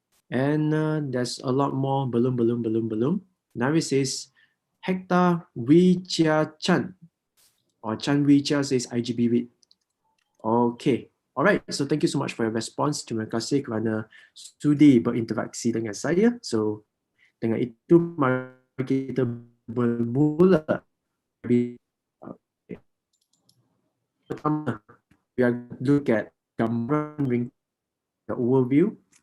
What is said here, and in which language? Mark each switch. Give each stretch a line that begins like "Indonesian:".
English: And there's a lot more, belum. Nari says Hector Wee Chia Chan, or Chan Wee Chia says IGB REIT. Okay, alright, so thank you so much for your response.
Malay: Terima kasih kerana sudi berinteraksi dengan saya. So dengan itu mari kita bermula.
English: Pertama, we are look at
Malay: gambaran ring,
English: the overview.